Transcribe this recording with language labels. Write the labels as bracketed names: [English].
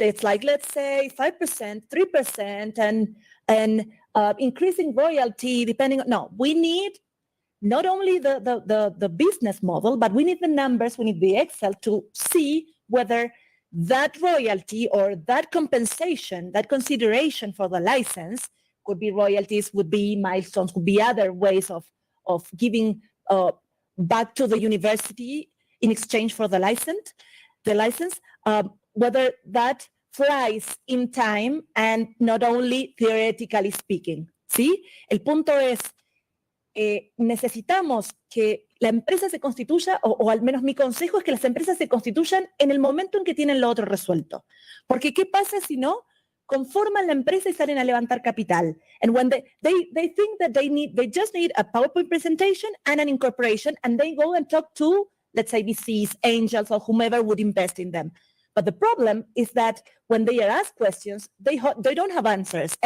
[English] It's like, let's say 5%, 3%, and increasing royalty depending on, no, we need not only the business model, but we need the numbers, we need the Excel to see whether that royalty or that compensation, that consideration for the license, could be royalties, would be milestones, would be other ways of giving back to the university in exchange for the license, whether that flies in time and not only theoretically speaking. [Spanish] ¿Sí? El punto es, necesitamos que la empresa se constituya, o al menos mi consejo es que las empresas se constituyan en el momento en que tienen lo otro resuelto. Porque ¿qué pasa si no? Conforman la empresa y salen a levantar capital. [English] And when they think that they just need a PowerPoint presentation and an incorporation, and they go and talk to, let's say, VCs, angels, or whomever would invest in them. But the problem is that when they are asked questions, they don't have answers.